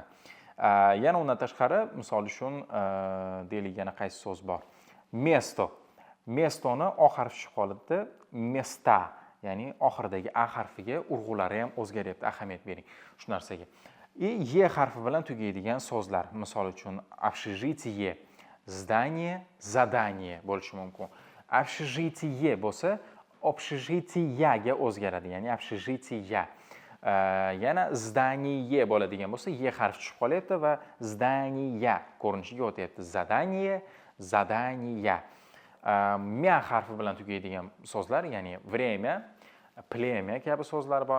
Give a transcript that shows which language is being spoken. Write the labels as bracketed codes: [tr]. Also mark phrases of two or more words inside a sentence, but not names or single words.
[uz] Yana undan tashqari, misol uchun deylik, yana qaysi so'z bor? Mestoni o harfi tushib qolibdi, mesta, ya'ni oxiridagi a harfiga urg'ulari ham o'zgaryapti. Ahamiyat bering shu narsaga. Ye harfi bilan tugaydigan so'zlar, misol uchun [ru] общежитие, здание, задание [uz] bo'lishi mumkin. Общежитие bo'lsa, общежитияga o'zgaradi, ya'ni общежития. Yana zdaniye bo'ladigan bo'lsa, ye harfi tushib qolyapti va zdaniya ko'rinishiga o'tyapti. Zadaniya. Mya harfi bilan tugaydigan so'zlar, ya'ni время, plemiya kabi so'zlar bor.